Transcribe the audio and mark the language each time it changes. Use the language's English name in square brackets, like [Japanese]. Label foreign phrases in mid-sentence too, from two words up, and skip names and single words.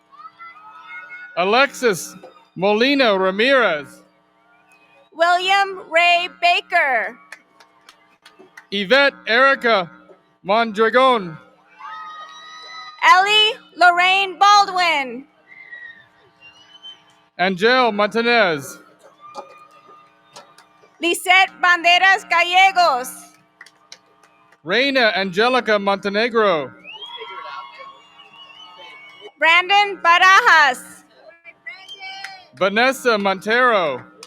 [English] Alexis Molina Ramirez. William Ray Baker. Yvette Erica Mondragon. Ellie Lorraine Baldwin. Angel Montanez. Lisette Banderas Gallegos. Reina Angelica Montenegro. Brandon Barajas. Vanessa Montero.